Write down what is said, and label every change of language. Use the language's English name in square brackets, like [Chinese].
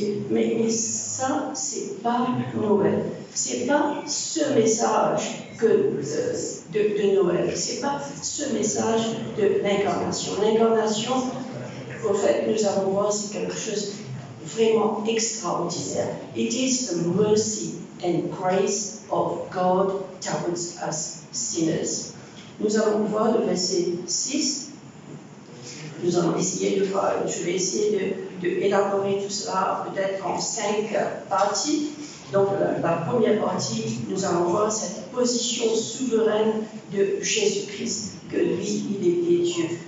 [French] Mais ça, c'est pas Noël. C'est pas ce message de Noël. C'est pas ce message de l'incarnation. L'incarnation, au fait, nous allons voir, c'est quelque chose de vraiment extraordinaire. [English] It is the mercy and grace of God towards us sinners. [French] Nous allons voir le verset 6. Nous allons essayer de voir, je vais essayer d'élaborer tout cela peut-être en 5 parties. Donc la première partie, nous allons voir cette position souveraine de Jésus-Christ, que lui, il était Dieu.